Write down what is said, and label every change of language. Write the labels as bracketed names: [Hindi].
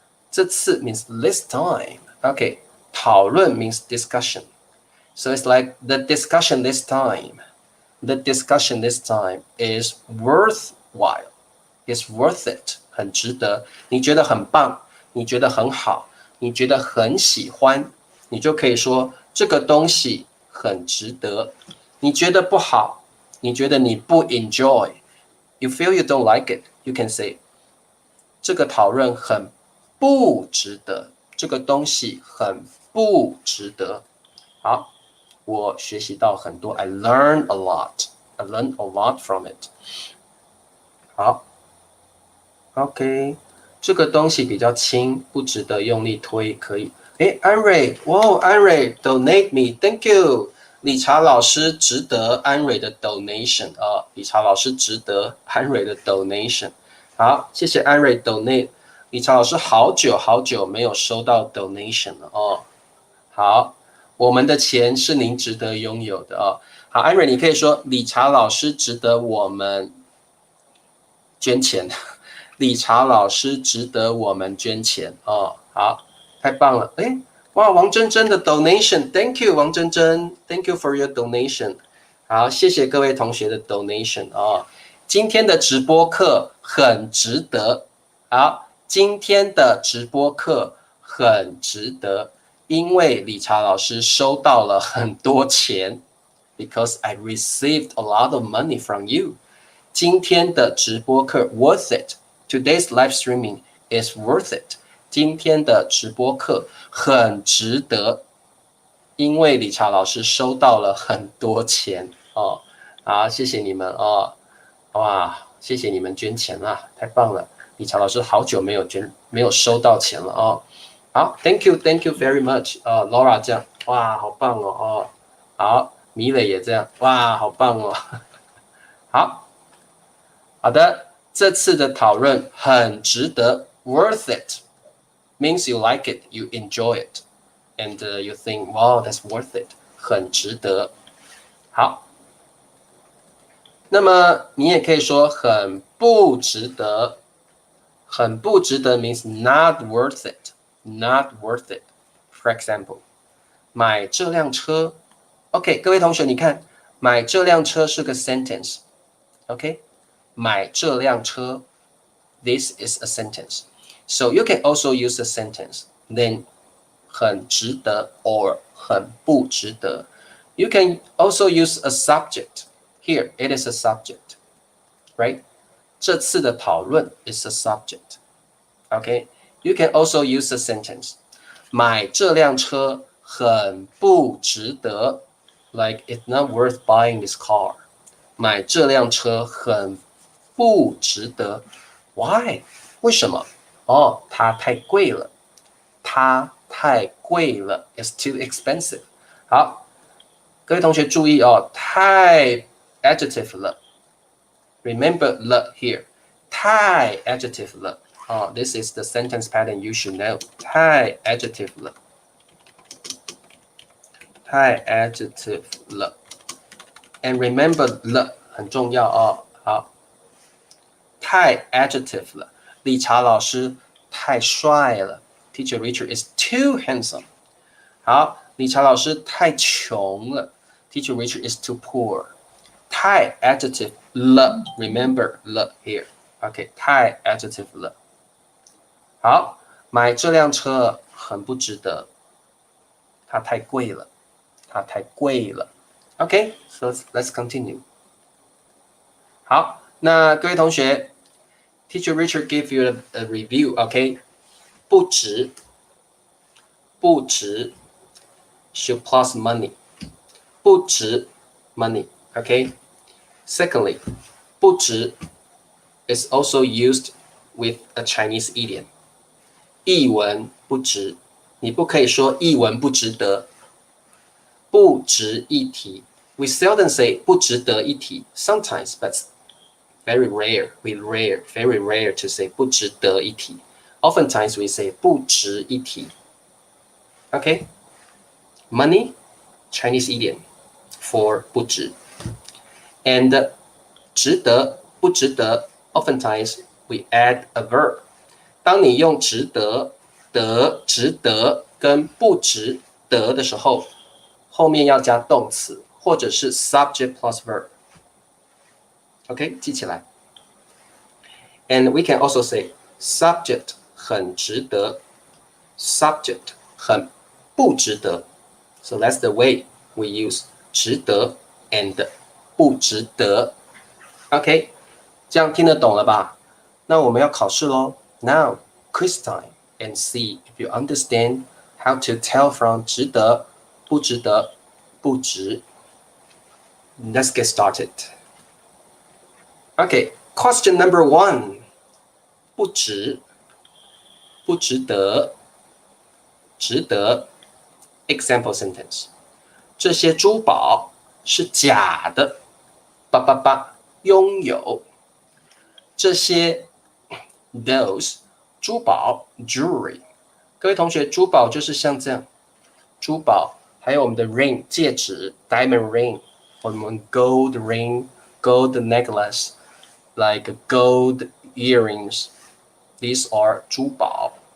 [English] 这次 means this time. Okay, 讨论 means discussion. So it's like the discussion this time. The discussion this time is worthwhile. It's worth it. 很值得。 [Chinese] 你觉得很棒，你觉得很好，你觉得很喜欢，你就可以说这个东西很值得。你觉得不好，你觉得你不 enjoy, [English] you feel you don't like it, you can say [Chinese] 这个讨论很不值得，这个东西很不值得。好，我学习到很多 [English] I learned a lot. I learned a lot from it. [Chinese] 好 OK 这个东西比较轻，不值得用力推，可以。安蕊，哇，安蕊 donate me, thank you. 理查老师值得安蕊的 donation 啊，理查老师值得安蕊的 donation。好，谢谢安蕊 donate。理查老师好久没有收到 donation 了哦。好，我们的钱是您值得拥有的哦。好，安蕊，你可以说理查老师值得我们捐钱。理查老师值得我们捐钱哦。好，太棒了！哇，王珍珍的 donation，thank you， 王珍珍 ， [English] thank you for your donation。 [Chinese] 好，谢谢各位同学的 donation 哦。今天的直播课很值得。好，今天的直播课很值得，因为理查老师收到了很多钱 ， [English] because I received a lot of money from you。 [Chinese] 今天的直播课 [English] worth it。Today's live streaming is worth it。 [Chinese] 今天的直播课很值得，因为理查老师收到了很多钱哦。好，谢谢你们哦。哇，谢谢你们捐钱啦，太棒了！理查老师好久没有收到钱了哦。 [English] 好 ，thank you very much。 [Chinese] Laura 这样，哇，好棒哦。好，米磊也这样，哇，好棒哦。好的，这次的讨论很值得 [English] ，worth it means you like it, you enjoy it, and you think, wow, that's worth it， 很值得。 [Chinese] 好，那么你也可以说很不值得，很不值得 [English] means not worth it, [Chinese] not worth it. [English] For example, [Chinese] 买这辆车 ，OK， 各位同学，你看，买这辆车是个 sentence，OK，、买这辆车 ， [English] this is a sentence. So you can also use a sentence, then 很值得 or 很不值得。 You can also use a subject. Here, it is a subject, right? 这次的讨论 is a subject. Okay? You can also use a sentence. [Chinese] 买这辆车很不值得 [English] like it's not worth buying this car. [Chinese] 买这辆车很不值得 Why? 为什么？它太贵了。它太贵了 [English] It's too expensive. [Chinese] 好，各位同学注意哦，太 adjective 了。 [English] Remember 了 here. 太 adjective 了。 This is the sentence pattern you should know. [Chinese] 太 adjective 了。太 adjective 了。 [English] And remember [Chinese] 了很重要哦。好，太 adjective 了。理查老师太帅了。 [English] Teacher Richard is too handsome. [Chinese] 好，理查老师太穷了。 [English] Teacher Richard is too poor. 太 adjective 了 ，remember 了 here. [Chinese] OK， 太 adjective 了。好，买这辆车很不值得，它太贵了，它太贵了。 [English] OK， so let's continue. [Chinese] 好，那各位同学 ， [English] Teacher Richard give you a review. OK， 不值，不值 should plus money， 不值 money。OK，secondly， 不值 is also used with a Chinese idiom. [Chinese] 一文不值，你不可以说一文不值得，不值一提。 [English] We seldom say 不值得一提 sometimes, but very rare, very rare to say 不值得一提。 Oftentimes we say 不值一提。 Okay? Money, Chinese idiom for 不值。 And 值得不值得 oftentimes we add a verb. [Chinese] 当你用值得、值得跟不值得的时候，后面要加动词或者是 [English] subject plus verb. [Chinese] OK, 记起来。 [English] And we can also say subject 很值得 subject 很不值得 So that's the way we use 值得 and 不值得 OK, [Chinese] 这样听得懂了吧？那我们要考试咯 [English] Now, quiz time and see if you understand how to tell from 值得不值得不值 Let's get started. Okay, question number 1. [Chinese] 不值不值得值得 Example sentence. 这些珠宝是假的拥有这些 those 珠宝 jewelry 各位同学珠宝就是像这样珠宝还有我们的 ring 戒指 diamond ring 我们 [English] gold ring gold necklace like gold earrings these are [Chinese] 珠宝